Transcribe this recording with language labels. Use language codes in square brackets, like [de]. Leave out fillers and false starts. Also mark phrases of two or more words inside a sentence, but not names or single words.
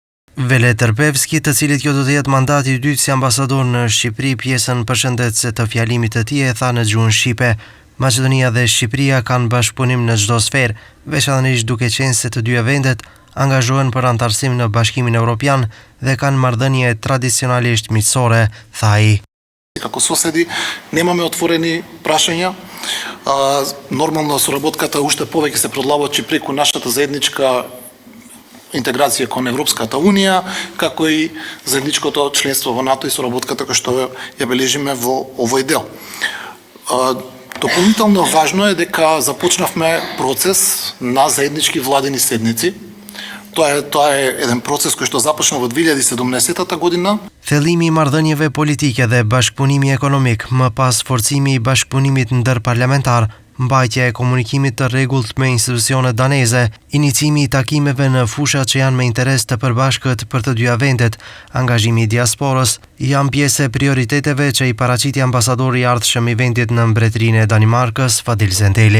[sq] Vele Tërpevski, të cilit kjo do të jetë mandati i dytë si ambasador në Shqipëri, pjesën përshëndetëse të fjalimit të tij e tha në gjuhën shqipe. Maqedonia dhe Shqipëria kanë bashkëpunim në çdo sferë, veçanërisht duke qenë se të dyja vendet angazhohen për antarësim në Bashkimin Evropian dhe kanë marrëdhënie tradicionalisht miqësore, tha ai. [mk] Како соседи немаме отворени прашања. Нормално соработката уште повеќе се продлабочи преку нашата заедничка интеграција кон Европската Унија, како и заедничкото членство во НАТО и соработката која што ја бележиме во овој дел. Дополнително важно е дека започнавме процес на заеднички владени седници. Тоа е еден процес кој што започна во 2017 година. [sq] Thellimi i marrëdhënieve politike dhe bashkëpunimi ekonomik, më pas forcimi i bashkëpunimit ndërparlamentar, mbajtja e komunikimit të rregullt me institucionet daneze, inicimi i takimeve në fusha që janë me interes të përbashkët për të dyja vendet, angazhimi i diasporës, janë pjesë e prioriteteve që i paraqiti ambasadori i ardhshëm i vendit në Mbretërinë e Danimarkës, Fadil Zenteli.